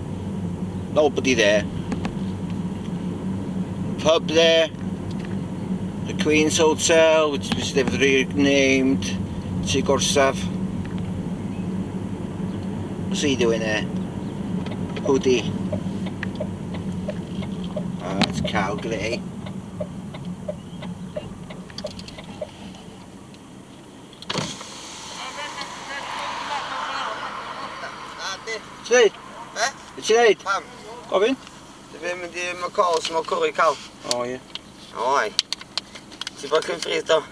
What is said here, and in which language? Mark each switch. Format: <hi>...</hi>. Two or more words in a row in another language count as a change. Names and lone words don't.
<en>Nobody there. Pub there. the Queen's Hotel, which they've renamed to Gorsaf. What's he doing there? Hoodie. Oh, it's Calgary.</en> <cy>Sneud? Be ti'n neud? Pam? Gofyn? Dwi ddim yn mynd i cols, mae cwrw i cael. O ie. O ai. Ti'n bod cyn ffryd do?</cy>